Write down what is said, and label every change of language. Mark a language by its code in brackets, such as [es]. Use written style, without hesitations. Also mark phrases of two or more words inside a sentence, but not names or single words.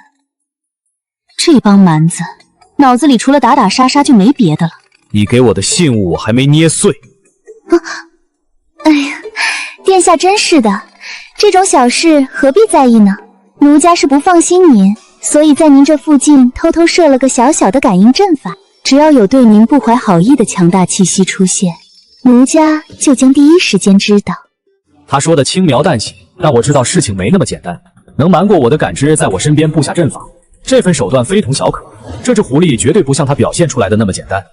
[zh] 這幫蠻子，腦子裡除了打打殺殺就沒別的了。你給我的信物我還沒捏碎。哎呀，殿下真是的，這種小事何必在意呢？奴家是不放心您，所以在您這附近偷偷設了個小小的感應陣法，只要有對您不懷好意的強大氣息出現，奴家就將第一時間知道。他說的輕描淡寫，但我知道事情沒那麼簡單。能瞞過我的感知，在我身邊布下陣法，這份手段非同小可。這隻狐狸絕對不像他表現出來的那麼簡單。